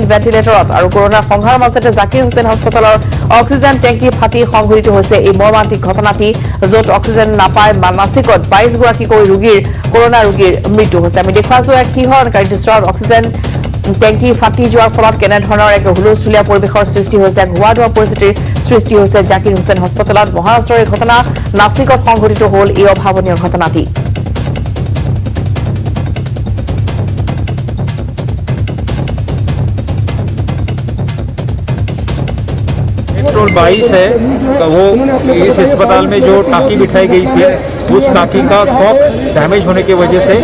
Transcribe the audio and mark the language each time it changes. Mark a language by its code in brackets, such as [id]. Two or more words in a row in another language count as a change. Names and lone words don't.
[as] ভেন্টিলেটৰত আৰু কৰোনাৰ সংঘাৰৰ মাজতে জাকিৰ হুছেইন হাস্পতালৰ [en] oxygen tank [as] ফাটি সংঘটিত হৈছে এই মৰ্মান্তিক ঘটনাটি য'ত অক্সিজেন নাপায় নাছিকত 22 গৰাকীকৈ ৰোগীৰ কৰোনা ৰোগীৰ মৃত্যু হৈছে আমি দেখুৱাইছো এক শিহৰণকাৰী দৃশ্যত [en] oxygen tank [as] ফাটি যোৱাৰ ফলত কেনেধৰণৰ এক হুলস্থুলীয়া পৰিৱেশৰ সৃষ্টি হৈছে ঘোৱা ধোৱা পৰিস্থিতিৰ সৃষ্টি হৈছে জাকিৰ হুছেইন হাস্পতালত মহাৰাষ্ট্ৰৰ এই ঘটনা নাছিকত সংঘটিত হ'ল এই অভাৱনীয় ঘটনাটি [hi] पेट्रोल 22 है वो इस अस्पताल में जो टाँकी बिठाई गई थी उस टाँकी का [en] cock damage [hi] होने की वजह से